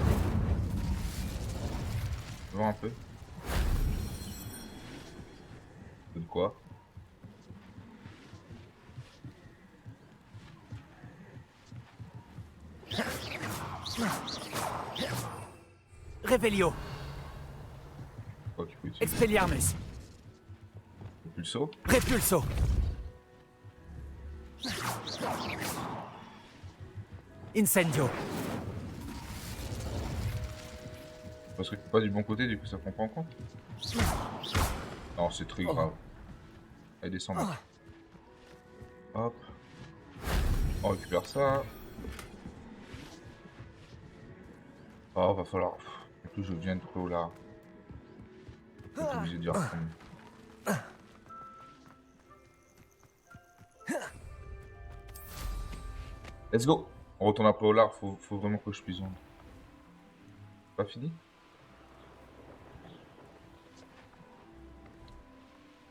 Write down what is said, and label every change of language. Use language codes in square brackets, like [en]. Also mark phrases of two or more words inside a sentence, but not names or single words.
[fr] Voir un peu. De quoi? Revelio. Quoi tu peux utiliser? Expelliarmus. Le pulso? Repulso. Incendio. Parce que t'es pas du bon côté, du coup ça prend pas en compte? Non, c'est très grave. Allez, descends là. Hop. On récupère ça. Oh, va falloir... En plus, je viens de trop là. Je suis obligé de dire comme... [en] Let's go. [fr] On retourne après au lard, faut vraiment que je puisse vendre. Pas fini?